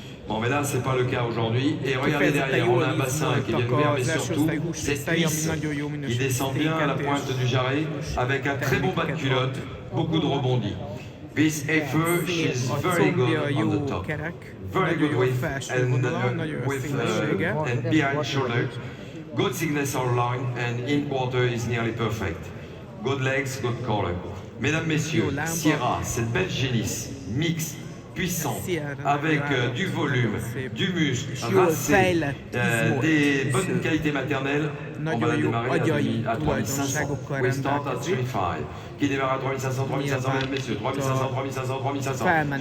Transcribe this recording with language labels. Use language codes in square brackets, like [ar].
[fr] Bon, mais là, c'est pas le cas aujourd'hui. Et regardez derrière, on a un bassin qui est bien ouvert, mais surtout, cette cuisse qui descend bien à la pointe du jarret, avec un très bon bas de culotte, beaucoup de rebondis. [en] This heifer, she's very good on the top. Very good with and behind shoulder. Good thickness of line and in quarter is nearly perfect. Good legs, good color. [fr] Mesdames, messieurs, Sierra, cette belle génisse, mixte, puissante, avec du volume, du muscle, racé, des bonnes qualités maternelles, on va la démarrer à 3500. [en] We start at 3500. [fr] Qui démarre à 3500, 3500, mesdames, messieurs, 3500, 3500, 3500.